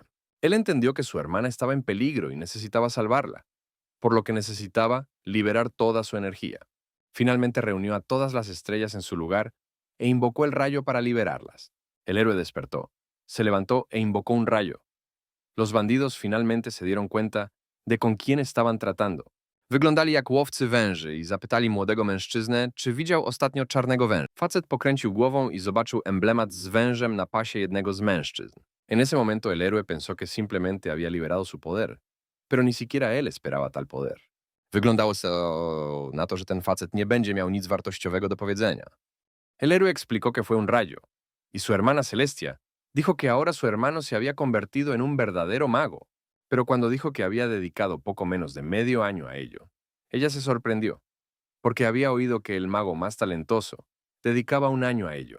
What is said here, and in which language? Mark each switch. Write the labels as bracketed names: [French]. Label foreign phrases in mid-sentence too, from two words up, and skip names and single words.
[Spanish] Él entendió que su hermana estaba en peligro y necesitaba salvarla, por lo que necesitaba liberar toda su energía. Finalmente reunió a todas las estrellas en su lugar e invocó el rayo para liberarlas. El héroe despertó, se levantó e invocó un rayo. Los bandidos finalmente se dieron cuenta de con quién estaban tratando. [Polish] Wyglądali jak łowcy węży i zapytali młodego mężczyznę, czy widział ostatnio czarnego węża. Facet pokręcił głową y zobaczył emblemat z wężem na pasie jednego z mężczyzn. [Spanish] En ese momento el héroe pensó que simplemente había liberado su poder, pero ni siquiera él esperaba tal poder. [Polish] Wyglądało na to, że ten facet nie będzie miał nic wartościowego do powiedzenia. [Spanish] El héroe explicó que fue un rayo, y su hermana Celestia dijo que ahora su hermano se había convertido en un verdadero mago. Pero cuando dijo que había dedicado poco menos de medio año a ello, ella se sorprendió, porque había oído que el mago más talentoso dedicaba un año a ello.